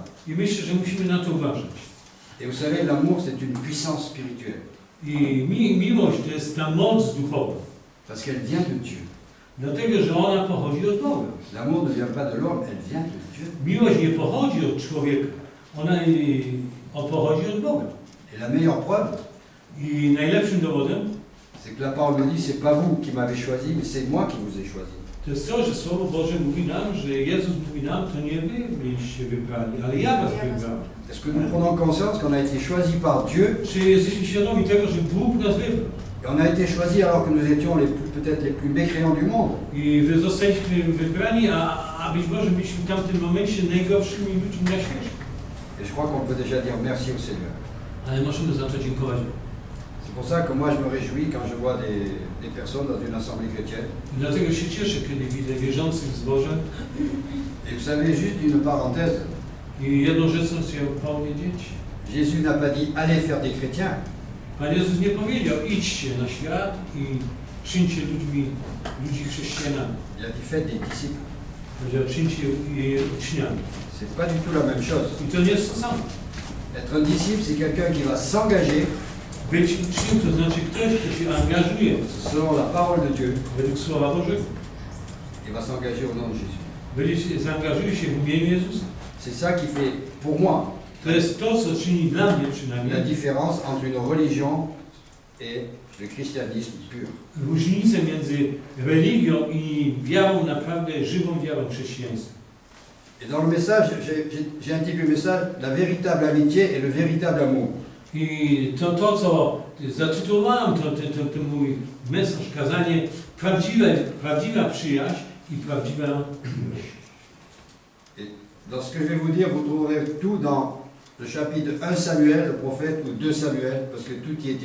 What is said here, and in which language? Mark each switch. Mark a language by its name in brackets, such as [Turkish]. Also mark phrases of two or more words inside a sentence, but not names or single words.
[Polish] I myślę, że musimy na to uważać. [French] Et vous savez, l'amour c'est une puissance spirituelle, [Polish] I miłość to jest ta moc duchowa, [French] parce qu'elle vient de Dieu. [Polish] dlatego że ona pochodzi od Boga. [French] L'amour ne vient pas de l'homme, elle vient de Dieu. [Polish] Miłość nie pochodzi od człowieka, ona pochodzi od Boga. [French] Et la meilleure preuve, [Polish] I najlepszym dowodem [French] c'est que la parole me dit, c'est pas vous qui m'avez choisi, mais c'est moi qui vous ai choisi. [Polish] to jest to, że Słowo Boże mówi nam, że Jezus mówi nam, to nie wy byliście wybrani, ale ja was wybrałem. [French] Est-ce que nous prenons conscience qu'on a été choisi par Dieu, [Polish] Czy jesteśmy świadomi tego, że Bóg nas wybrał? [French] et on a été choisi alors que nous étions peut-être les plus mécréants du monde? [Polish] I wy zostaliśmy wybrani, a być może byliśmy w tamtym momencie najgorszymi ludźmi na świecie. [French] Et je crois qu'on peut déjà dire merci au Seigneur. [Polish] Ale możemy za to dziękować. [French] C'est pour ça que moi je me réjouis quand je vois des personnes dans une assemblée chrétienne. [Polish] I dlatego się cieszę, kiedy widzę wierzących w zborze. [French] Et vous savez, juste une parenthèse, [Polish] I jedną rzecz chcę powiedzieć. [French] Jésus n'a pas dit allez faire des chrétiens. [Polish] Pan Jezus nie powiedział, idźcie na świat i czyńcie ludzi chrześcijanami. [French] Il a dit faites des disciples. [Polish] Powiedział, czyńcie je uczniami. [French] C'est pas du tout la même chose. [Polish] I to nie jest to samo. [French] Être un disciple, c'est quelqu'un qui va s'engager [Polish] Być uczniem to znaczy ktoś, kto się angażuje [French] selon la parole de Dieu [Polish] według Słowa Bożego. [French] et va s'engager au nom de Jésus. [Polish] Zaangażuje się w imieniu Jezusa. [French] C'est ça qui fait, pour moi, [Polish] To jest to, co czyni dla mnie [French] la [Polish] przynajmniej [French] différence entre une religion et le christianisme pur. [Polish] różnicę między religią i wiarą, naprawdę żywą wiarą chrześcijańską. [French] Et dans le message, j'ai intitulé le message la véritable amitié et le véritable amour. [Polish] I to co zatytułowałem, ten mój mesjaż, kazanie, prawdziwa przyjaźń i prawdziwa miłość. [French] Et dans ce que je vais vous dire, vous trouverez tout dans le chapitre 1 Samuel, le prophète, ou 2 Samuel, parce que tout y est